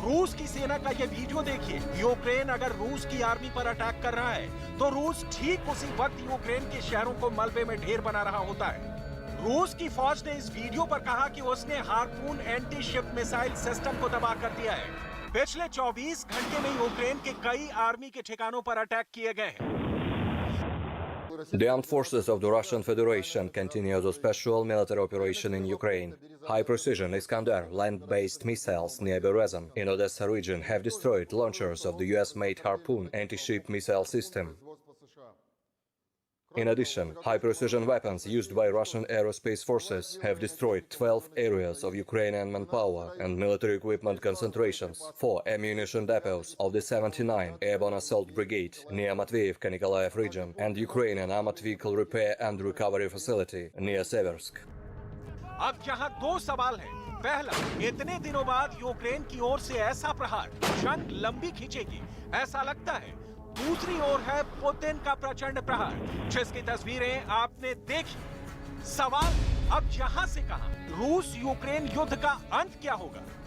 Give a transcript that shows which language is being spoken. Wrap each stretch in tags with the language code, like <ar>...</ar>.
<hi>रूस की सेना का ये वीडियो देखिए। यूक्रेन अगर रूस की आर्मी पर अटैक कर रहा है तो रूस ठीक उसी वक्त यूक्रेन के शहरों को मलबे में ढेर बना रहा होता है। रूस की फौज ने इस वीडियो पर कहा कि उसने harpoon anti ship missile system को तबाह कर दिया है। पिछले 24 घंटे में यूक्रेन के कई आर्मी के ठिकानों पर अटैक किए गए हैं।</hi> <en>The armed forces of the Russian Federation continue the special military operation in Ukraine. High-precision Iskander land-based missiles near Berezan in Odessa region have destroyed launchers of the US-made Harpoon anti-ship missile system. In addition, high-precision weapons used by Russian aerospace forces have destroyed 12 areas of Ukrainian manpower and military equipment concentrations, 4 ammunition depots of the 79 Airborne Assault Brigade near Matveevka-Nikolaev region, and Ukrainian armored vehicle repair and recovery facility near Seversk.</en> <hi>अब यहाँ 2 सवाल हैं। पहला, इतने दिनों बाद Ukraine की ओर से ऐसा प्रहार जंग लंबी खींचेगी, ऐसा लगता है। दूसरी ओर है पुतिन का प्रचंड प्रहार, जिसकी तस्वीरें आपने देखी। सवाल अब यहाँ से कहां, रूस यूक्रेन युद्ध का अंत क्या होगा?</hi>